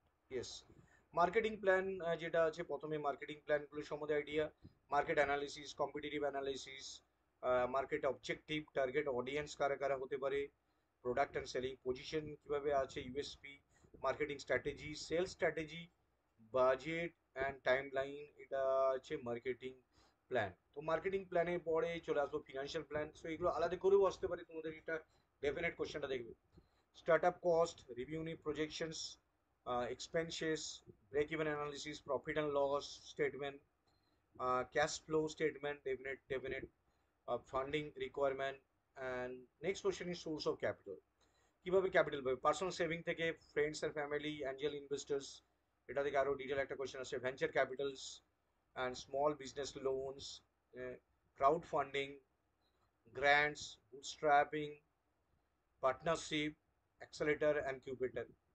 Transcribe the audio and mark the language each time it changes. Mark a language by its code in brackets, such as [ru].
[bn] Yes, marketing plan যেটা আছে, প্রথমে মার্কেটিং প্ল্যানগুলো সম্বন্ধে idea, market analysis, competitive analysis, market objective, target audience কারা কারা হতে পারে, প্রোডাক্ট অ্যান্ড সেলিং পজিশন কিভাবে আছে, USP, marketing strategy, sales strategy, budget and time line, এটা আছে মার্কেটিং প্ল্যান। তো মার্কেটিং প্ল্যানে পরে চলে আসবো ফিনান্সিয়াল প্ল্যান। সো এগুলো আলাদা করেও আসতে পারে, তোমাদের এটা ডেফিনেট কোশ্চেনটা দেখবে। [en] Startup cost, revenue projections, expenses, break-even analysis, profit and loss statement, cash flow statement, definite funding requirement, and next question is source of capital. [bn] কিভাবে ক্যাপিটাল পাবে, পার্সোনাল সেভিং থেকে, friends and family, Angel investors, এটা থেকে আরো detail একটা question আছে, venture Capitals and small business loans, crowd funding, grants, bootstrapping, partnership, accelerator and কিউবেটার।